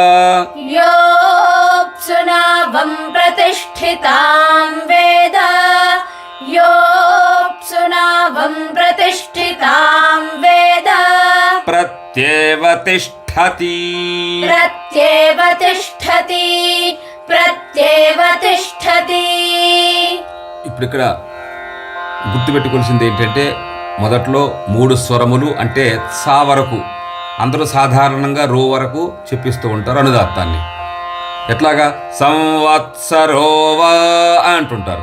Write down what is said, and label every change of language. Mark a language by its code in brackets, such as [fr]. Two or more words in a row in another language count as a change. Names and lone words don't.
[sa] योऽप्सुनावं प्रतिष्ठितां वेद योऽप्सुनावं प्रतिष्ठितां वेद प्रत्येव तिष्ठति प्रत्येव तिष्ठति प्रत्येव तिष्ठति [te] ఇప్పుడు ఇక్కడ గుర్తుపెట్టుకోవాల్సింది ఏంటంటే మొదట్లో 3 స్వరములు అంటే సా వరకు అందరూ సాధారణంగా రో వరకు చెప్పిస్తూ ఉంటారు అనుదాత్తాన్ని. ఎట్లాగా సంవత్సరోవ అంటుంటారు.